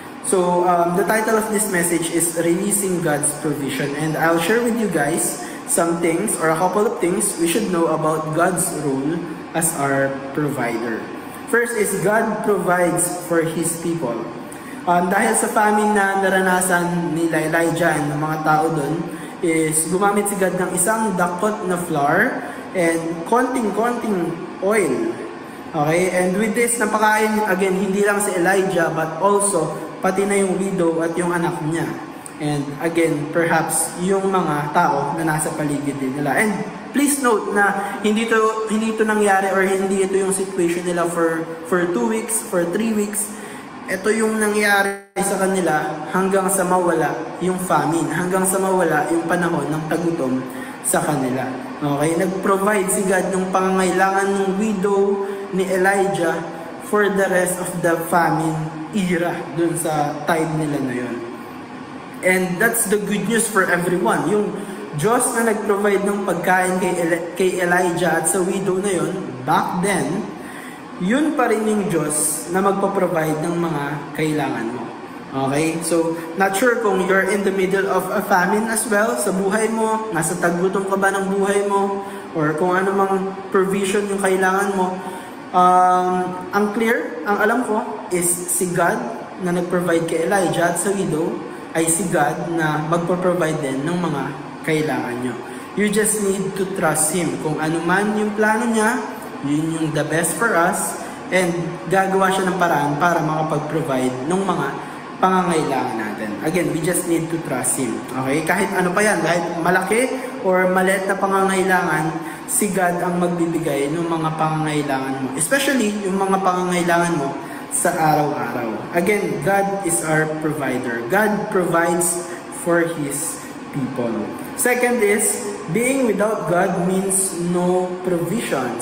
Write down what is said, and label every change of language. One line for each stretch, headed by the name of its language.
English: So, the title of this message is Releasing God's Provision. And I'll share with you guys some things or a couple of things we should know about God's role as our provider. First is God provides for His people.
Filipino: Dahil sa famine na naranasan ni Elijah and ng mga tao doon, is gumamit si God ng isang dakot na flour and konting oil.
English: Okay? And with this,
Filipino: napakain again, hindi lang si Elijah
English: but also
Filipino: pati na yung widow at yung anak niya.
English: And again, perhaps
Filipino: yung mga tao na nasa paligid din nila.
English: And please note
Filipino: na hindi ito nangyari or hindi ito yung situation nila
English: for 2 weeks, for 3 weeks.
Filipino: Ito yung nangyari sa kanila hanggang sa mawala yung famine, hanggang sa mawala yung panahon ng tagutom sa kanila. Okay? Nag-provide si God ng pangangailangan ng widow ni Elijah
English: for the rest of the famine era
Filipino: dun sa time nila na yun.
English: And that's the good news for everyone.
Filipino: Yung Diyos na nag-provide ng pagkain kay Elijah at sa widow na yun,
English: back then,
Filipino: yun pa rin yung Diyos na magpa-provide ng mga kailangan mo.
English: Okay? So, not sure
Filipino: kung
English: you're in the middle of a famine as well
Filipino: sa buhay mo, nasa taggutom ka ba ng buhay mo, or kung ano mang provision yung kailangan mo. Ang alam ko is si God na nag-provide kay Elijah at sa widow ay si God na magpo-provide din ng mga kailangan nyo.
English: You just need to trust Him.
Filipino: Kung ano man yung plano niya, yun yung
English: the best for us,
Filipino: and gagawa siya ng paraan para makapag-provide ng mga pangangailangan natin.
English: Again, we just need to trust Him. Okay?
Filipino: Kahit ano pa yan, kahit malaki or maliit na pangangailangan, si God ang magbibigay ng mga pangangailangan mo. Especially yung mga pangangailangan mo sa araw-araw.
English: Again, God is our provider. God provides for His people. Second is, being without God means no provision.